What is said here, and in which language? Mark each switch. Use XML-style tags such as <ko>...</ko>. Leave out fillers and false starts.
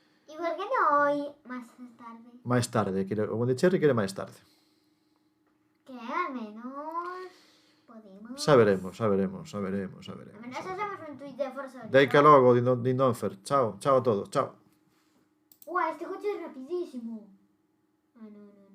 <es>¿Y por qué no hoy más tarde?</es> <gl>Máis tarde, o Wondicherry quere máis tarde.</gl> <es>Que al menos podemos...</es> <gl>Xa veremos.</gl> <es>Al menos hacemos un tweet de Forza.</es> <gl>Deica logo, Dindonfer. Chao a todos, chao. ¡Guau!</gl> <es>Este coche es rapidísimo. Ah, no.</es>